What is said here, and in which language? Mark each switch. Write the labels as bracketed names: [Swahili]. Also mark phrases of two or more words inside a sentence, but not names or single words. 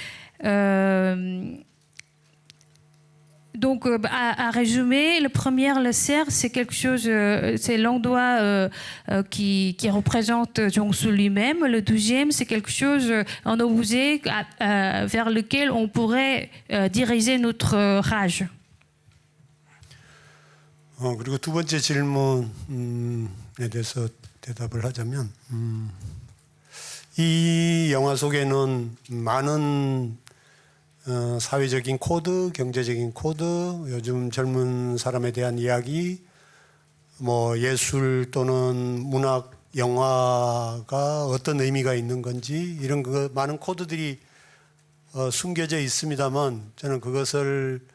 [French] Donc, à résumer, le premier, le cerf, c'est quelque chose, c'est l'endroit qui représente Jong-soo lui-même. Le deuxième, c'est quelque chose, en opposé, vers lequel on pourrait diriger notre rage. [Korean] 그리고 두 번째 질문에 대해서 대답을 하자면, 이 영화 속에는 많은 사회적인 코드, 경제적인 코드, 요즘 젊은 사람에 대한 이야기, 뭐 예술 또는 문학, 영화가 어떤 의미가 있는 건지 이런 많은 코드들이 숨겨져 있습니다만 저는 그것을